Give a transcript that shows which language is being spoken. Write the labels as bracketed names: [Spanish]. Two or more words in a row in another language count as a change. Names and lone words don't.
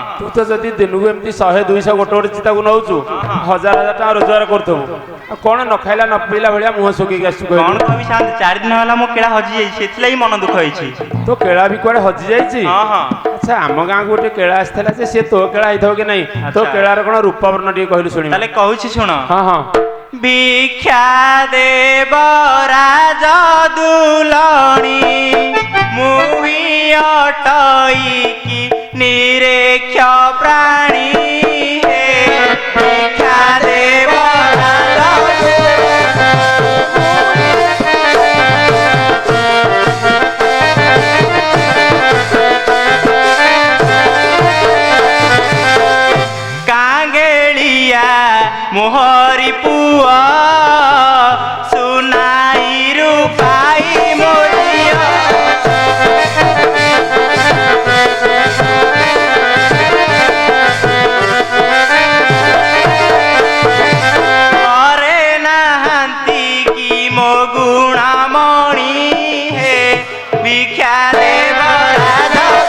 [Odia] ତୁ ତ ଯଦି ଦିନକୁ ଏମିତି 100 200 ଗୋଟେ ଗୋଟେ ଚିତାକୁ ନଉଛୁ ହଜାର ହଜାର ଟଙ୍କା ରୋଜଗାର କରୁଥିବୁ ଆଉ କଣ ନ ଖାଇଲା ନ ପିଇଲା ଭଳିଆ ମୁହଁ ଶୁକିକି ଆସିଛୁ କଣ କହିଲୁ କହିବି ଶାନ୍ତି 4 ଦିନ ହେଲା ମୋ କେଳା ହଜି ଯାଇଛି ସେଥିଲାଗି ମନ ଦୁଃଖ ହେଇଛି ତୋ କେଳା ବି କୁଆଡେ ହଜି ଯାଇଛି ହଁ ହଁ ଆଚ୍ଛା ଆମ ଗାଁକୁ ଗୋଟେ କେଳା ଆସିଥିଲା ଯେ ସେ ତୋ କେଳା ହେଇଥିବ କି ନାହିଁ ତୋ ଆଚ୍ଛା। କେଳାର କଣ ରୂପବର୍ଣ୍ଣ ଟିକେ କହିଲୁ ଶୁଣିବା ତାହେଲେ କହୁଛି ଶୁଣ ହଁ ହଁ ଭିକ୍ଷା ଦେବ ରାଜ ଦୁଲଣୀ ମୁହିଁ ଅଟଇକି ନିରେକ୍ଷ ପ୍ରାଣୀ ହେ ଭିକ୍ଷା ଦେବ ରାଜ କାଙ୍ଗେଳିଆ ମୋହରି ପୁଅ ସୁନାଇରୁ ପାଇ ମୋରିଅ ଘରେ ନାହାନ୍ତି କି ମୋ ଗୁଣମଣି ହେ ଭିକ୍ଷା ଦେବ ରାଜ